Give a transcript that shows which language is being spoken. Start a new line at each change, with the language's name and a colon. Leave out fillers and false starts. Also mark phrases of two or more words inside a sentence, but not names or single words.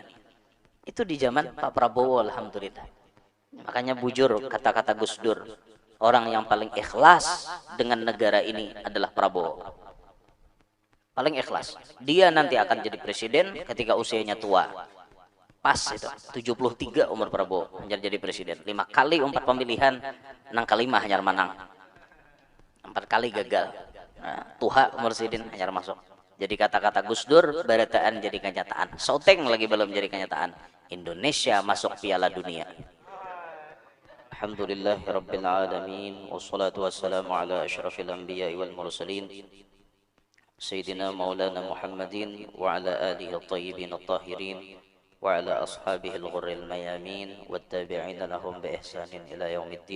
Indonesian: Itu di zaman Pak Prabowo, alhamdulillah. Makanya bujur kata-kata Gus Dur, orang yang paling ikhlas dengan negara ini adalah Prabowo. Paling ikhlas. Dia nanti akan jadi presiden ketika usianya tua. Pas itu 73 umur Prabowo menjadi presiden.
Banjar: 5 kali 4 pemilihan, nang kelima hanyar manang.
Indonesian: 4 kali gagal.
Banjar: Nah, tuha umur sidin hanyar masuk. Jadi kata-kata Gus Dur barataan jadi kenyataan.
Indonesian: Soteng lagi belum jadi kenyataan. Indonesia masuk Piala Dunia.
Arabic: الحمد لله رب العالمين والصلاة والسلام على أشرف الأنبياء والمرسلين. سيدنا مولانا محمد وعلى آله الطيبين الطاهرين وعلى أصحابه الغر الميامين والتابعين لهم بإحسان إلى يوم الدين.